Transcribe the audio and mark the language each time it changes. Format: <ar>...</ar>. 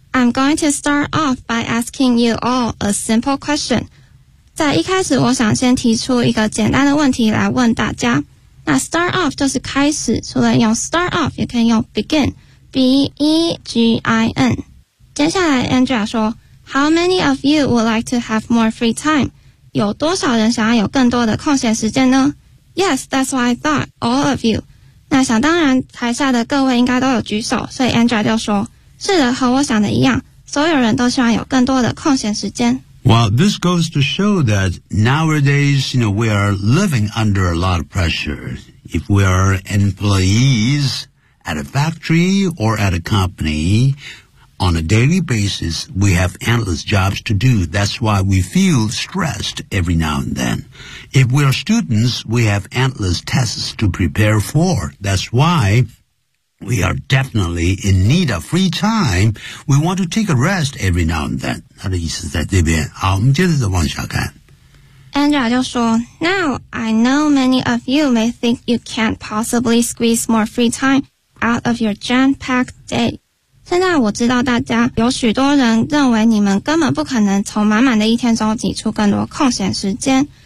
<en>I'm going to start off by asking you all a simple question.</en> <zh>在一开始我想先提出一个简单的问题来问大家。那 start off 就是开始，除了用 start off 也可以用 begin, B-E-G-I-N。接下来</zh> <en>Andrea 说 How many of you would like to have more free time?</en> <zh>有多少人想要有更多的空闲时间呢？</zh> <en>Yes, that's what I thought, all of you.</en> <zh>那想当然台下的各位应该都有举手，所以 Andrea 就说是的，和我想的一样，所有人都希望有更多的空闲时间。</zh> <en>Well, this goes to show that nowadays, you know, we are living under a lot of pressure. If we are employees at a factory or at a company, on a daily basis, we have endless jobs to do. That's why we feel stressed every now and then. If we are students, we have endless tests to prepare for. That's why... We are definitely in need of free time. We want to take a rest every now and then.</en> <zh>他的意思在这边。好，我们接着再往下看。</zh> <en>Andrea</en> <zh>就说</zh> <en>Now, I know many of you may think you can't possibly squeeze more free time out of your jam-packed day.</en> <zh>现在我知道大家有许多人认为你们根本不可能从满满的一天中挤出更多空闲时间。</zh>